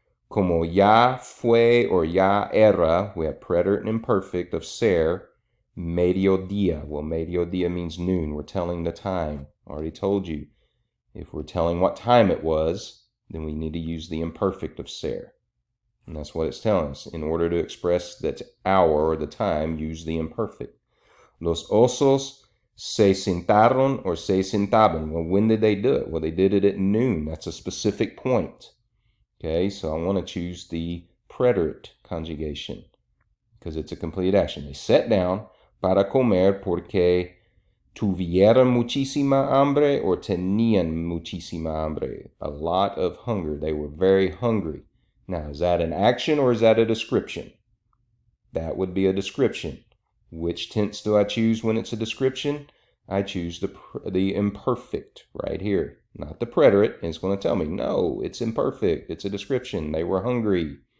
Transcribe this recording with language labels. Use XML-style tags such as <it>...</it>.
<es>Como ya fue</es> <en>or</en> <es>ya era,</es> <en>we have preterite and imperfect of ser, mediodía. Well, mediodía means noon. We're telling the time. Already told you. If we're telling what time it was, then we need to use the imperfect of ser. And that's what it's telling us. In order to express that hour or the time, use the imperfect.</en> <es>Los osos se sentaron or se sentaban.</es> <en>Well, when did they do it? Well, they did it at noon. That's a specific point. Okay, so I want to choose the preterite conjugation because it's a complete action. They sat down</en> <es>para comer porque tuvieron muchísima hambre or tenían muchísima hambre.</es> <en>A lot of hunger. They were very hungry. Now, is that an action or is that a description? That would be a description. Which tense do I choose when it's a description? I choose the imperfect right here. Not the preterite. It's going to tell me, no, it's imperfect. It's a description. They were hungry.</en>